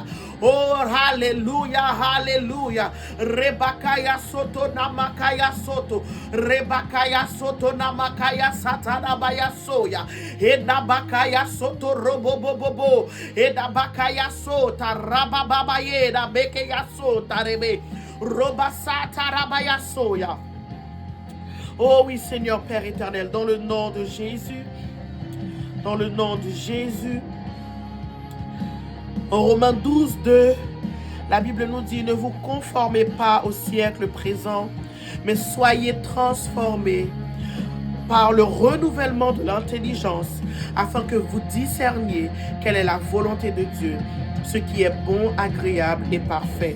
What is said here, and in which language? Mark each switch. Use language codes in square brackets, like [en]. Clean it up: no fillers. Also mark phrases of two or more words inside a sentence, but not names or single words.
[en] Oh, hallelujah, hallelujah. Rebakaya soto namakaya soto. Rebakaya soto namakaya satana baya soya. Eda bakaya soto robo bobo. Eda bakaya sota rabababa yeda bekeya sota rebe. Robasata rabaya soya. [fr] Oh oui, Seigneur Père éternel, dans le nom de Jésus. Dans le nom de Jésus. En Romains 12, 2, la Bible nous dit, ne vous conformez pas au siècle présent, mais soyez transformés par le renouvellement de l'intelligence, afin que vous discerniez quelle est la volonté de Dieu, ce qui est bon, agréable et parfait.